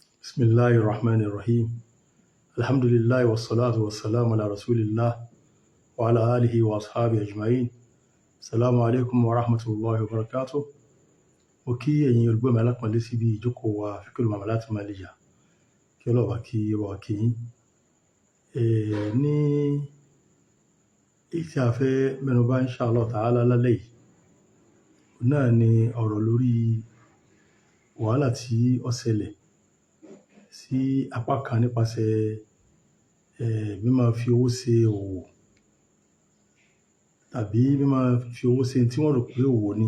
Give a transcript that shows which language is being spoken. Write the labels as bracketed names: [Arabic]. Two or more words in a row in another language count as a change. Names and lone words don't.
[Arabic] بسم الله الرحمن الرحيم. الحمد لله والصلاة والسلام على رسول الله وعلى آله وأصحابه أجمعين. السلام عليكم ورحمة الله وبركاته. [Yoruba] Mo kí ẹ̀yin olùgbọ́ mi alápọ̀nlé síbi ìjókòó wa Fiqhul Muamalat Maliyya. Kí Ọlọ́run bá kí wa kí yín. Ní èyí tí a fẹ́ mẹ́nubà [Arabic] إن شاء الله تعالى [Yoruba] lálẹ́ yìí, náà ni ọ̀rọ̀ lórí wàhálà tí ó ṣẹlẹ̀ sí apá kan nípasẹ̀ mímáa fi owó ṣe òwò tàbí mímáa fi owó ṣe tí wọ́n rò pé òwò ni.